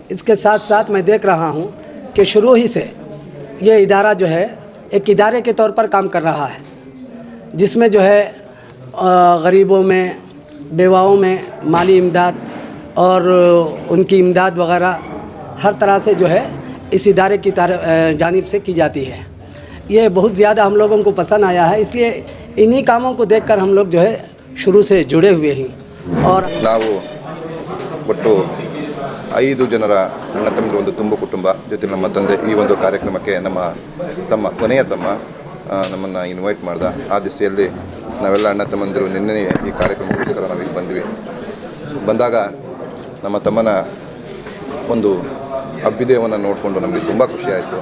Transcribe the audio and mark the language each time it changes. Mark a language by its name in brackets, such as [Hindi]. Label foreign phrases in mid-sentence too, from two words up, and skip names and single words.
[Urdu] اس کے ساتھ ساتھ میں دیکھ رہا ہوں کہ شروع ہی سے یہ ادارہ جو ہے ایک ادارے کے طور پر کام کر رہا ہے، جس میں جو ہے غریبوں میں، بیواؤں میں مالی امداد اور ان کی امداد وغیرہ ہر طرح سے جو ہے اس ادارے کی جانب سے کی جاتی ہے. یہ بہت زیادہ ہم لوگوں کو پسند آیا ہے، اس لیے انہی کاموں کو دیکھ کر ہم لوگ جو ہے شروع سے جڑے ہوئے ہیں. और [Kannada] ನಾವು ಒಟ್ಟು 5 ಜನರ ಅಣ್ಣ ತಮ್ಮರು ಒಂದು ತುಂಬು ಕುಟುಂಬ ಜೊತೆ ನಮ್ಮ ತಂದೆ ಈ ಒಂದು ಕಾರ್ಯಕ್ರಮಕ್ಕೆ ನಮ್ಮ ಕೊನೆಯ ತಮ್ಮ ನಮ್ಮನ್ನು ಇನ್ವೈಟ್ ಮಾಡ್ದ। ಆ ದಿಸೆಯಲ್ಲಿ ನಾವೆಲ್ಲ ಅಣ್ಣ ತಮ್ಮಂದಿರು ನಿನ್ನೆ ಈ ಕಾರ್ಯಕ್ರಮಕ್ಕೋಸ್ಕರ ನಾವಿಲ್ಲಿ ಬಂದ್ವಿ। ಬಂದಾಗ ನಮ್ಮ ತಮ್ಮನ ಒಂದು ಅಭ್ಯುದಯವನ್ನು ನೋಡಿಕೊಂಡು ನಮಗೆ ತುಂಬ ಖುಷಿ ಆಯಿತು।